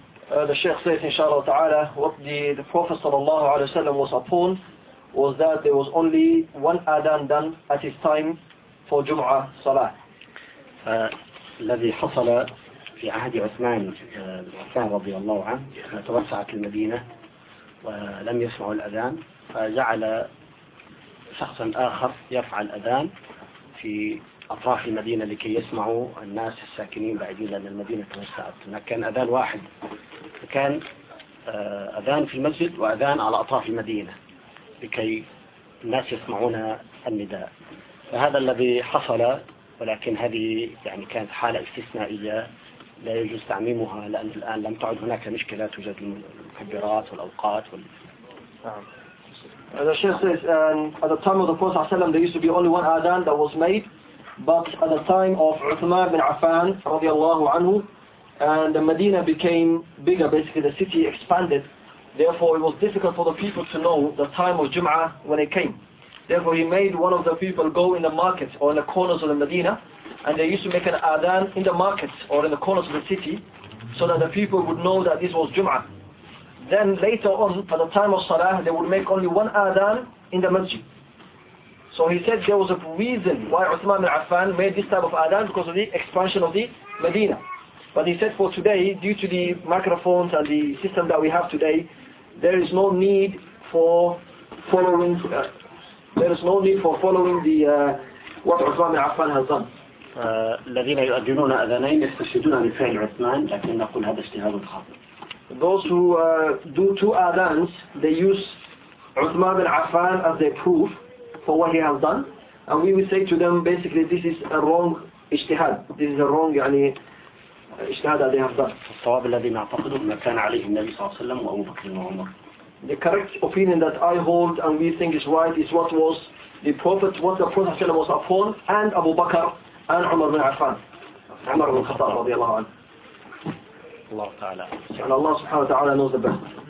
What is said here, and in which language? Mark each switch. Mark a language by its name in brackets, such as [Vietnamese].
[English] The Sheikh said, inshallah ta'ala, what the Prophet sallallahu alayhi wa sallam was upon was that there was only one adhan done at his time for Jum'ah Salah. [Arabic] الذي حصل في عهد عثمان عثمان رضي الله عنه توسعت المدينة ولم يسمعوا الأذان فجعل شخصا آخر يفعل أذان في أطراف المدينة لكي يسمعوا الناس الساكنين بعيدين لأن المدينة توسعت هناك كان أذان واحد كان أذان في المسجد وأذان على أطراف المدينة لكي الناس يسمعون النداء فهذا الذي حصل ولكن هذه يعني كانت حالة استثنائية لا يجوز تعميمها لأن الآن لم تعد هناك مشكلة توجد المكبرات والأوقات وال... [English] The Sheikh says, at the time of the Prophet ﷺ, there used to be only one adhan that was made. But at the time of Uthman bin Affan radiallahu anhu, and the Medina became bigger, basically the city expanded, therefore it was difficult for the people to know the time of Jum'ah when it came. Therefore he made one of the people go in the markets or in the corners of the Medina, and they used to make an adhan in the markets or in the corners of the city, so that the people would know that this was Jum'ah. Then later on, at the time of Salah, they would make only one adhan in the masjid. So he said there was a reason why Uthman bin Affan made this type of adhan because of the expansion of the Medina. But he said for today, due to the microphones and the system that we have today, there is no need for following. What Uthman bin Affan has done. [Arabic] الذين يؤذنون أذانين يستشهدون بفعل عثمان لكن نقول هذا اجتهاد خاطئ. [English] those who do two adhans, they use Uthman bin Affan as their proof for what he has done. And we will say to them, basically, this is a wrong ijtihad. This is a wrong, yani, ijtihad that they have done. [Arabic] الصواب الذي نعتقده ما كان عليه النبي صلى الله عليه وسلم وأبو بكر وعمر. [English] The correct opinion that I hold and we think is right is what was the Prophet, what the Prophet ﷺ was upon, and Abu Bakr and Umar bin Affan. [Arabic] Umar bin Khattab رضي الله عنه. Allah تعالى. [English] And Allah [Arabic] سبحانه وتعالى [English] knows the best.